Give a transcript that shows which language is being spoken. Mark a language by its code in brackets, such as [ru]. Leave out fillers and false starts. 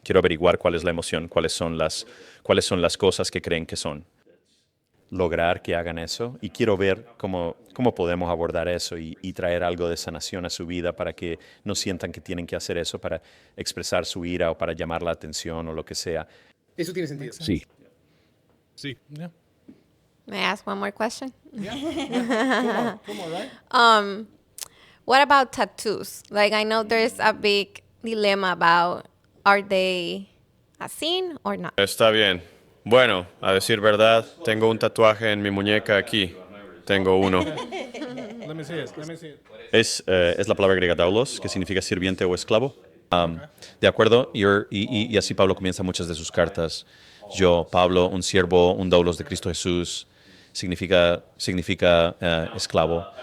[es] Quiero averiguar cuál es la emoción, cuáles son las cosas que creen que son. Lograr que hagan eso y quiero ver cómo podemos abordar eso y traer algo de sanación a su vida para que no sientan que tienen que hacer eso para expresar su ira o para llamar la atención o lo que sea. Eso tiene sentido. Sí. Sí. Yeah. [en] May I ask one more question? Come on, right? What about tattoos? Like, I know there's a big dilemma about, are they a sin or not? [es] Está bien. Bueno, a decir verdad, tengo un tatuaje en mi muñeca aquí. Tengo uno. [en] Let me see it. [es] Es la palabra griega daulos, que significa sirviente o esclavo. De acuerdo, y así Pablo comienza muchas de sus cartas. Yo, Pablo, un siervo, un doulos de Cristo Jesús, significa esclavo.